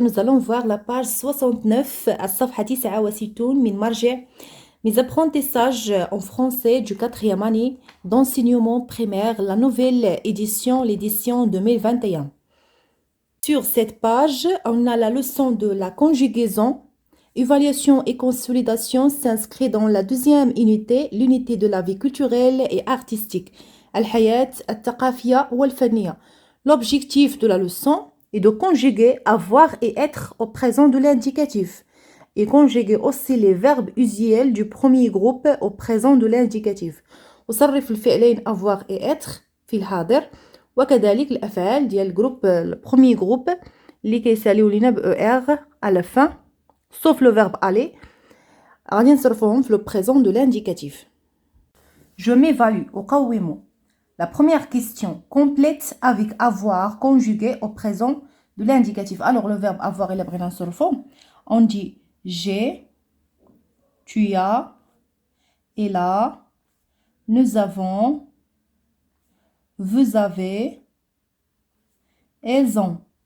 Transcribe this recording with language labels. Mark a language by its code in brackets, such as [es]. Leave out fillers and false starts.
[fr] Nous allons voir la page 69 [ar] الصفحة 69 من مرجع [fr] mes apprentissages en français du quatrième année d'enseignement primaire, la nouvelle édition, l'édition 2021. Sur cette page, on a la leçon de la conjugaison. Évaluation et consolidation s'inscrit dans la deuxième unité, l'unité de la vie culturelle et artistique. [ar] الحياة الثقافية والفنية. [fr] L'objectif de la leçon est de conjuguer avoir et être au présent de l'indicatif et conjuguer aussi les verbes usuels du premier groupe au présent de l'indicatif. [ar] وصرف الفعلين [fr] avoir et être [ar] في الحاضر وكذلك الأفعال ديال الجروب البروميي جروب اللي كيساليو لينا ب [fr] ER à la fin sauf le verbe aller [ar] غادي نصرفوهم في [fr] le présent de l'indicatif. Je m'évalue [ar] أقوم. [fr] La première question, complète avec avoir conjugué au présent de l'indicatif. Alors, le verbe avoir, il est sur le fond. On dit j'ai, tu as, il a, nous avons, vous avez, elles ont.